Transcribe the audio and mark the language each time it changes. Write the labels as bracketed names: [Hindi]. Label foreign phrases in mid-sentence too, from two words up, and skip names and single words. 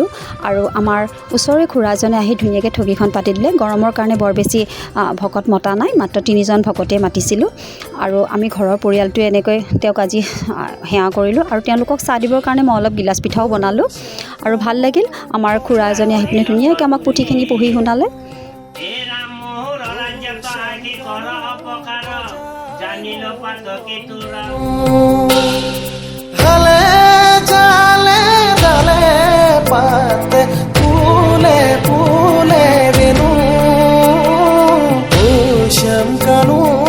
[Assamese] আৰু আমাৰ ওচৰৰে খুৰা এজনে আহি ধুনীয়াকৈ ঠগীখন পাতি দিলে। গৰমৰ কাৰণে বৰ বেছি ভকত মতা নাই, মাত্ৰ 3জন ভকতে মাতিছিলোঁ। আৰু আমি ঘৰৰ পৰিয়ালটোৱে এনেকৈ তেওঁক আজি সেৱা কৰিলোঁ। আৰু তেওঁলোকক চাহ দিবৰ কাৰণে মই অলপ গিলাচ পিঠাও বনালোঁ। আৰু ভাল লাগিল, আমাৰ খুৰা এজনে আহি পিনে ধুনীয়াকৈ আমাক পুথিখিনি পঢ়ি শুনালে। हले जाले डाले पाते फूले फूले बिनु ओशम कानू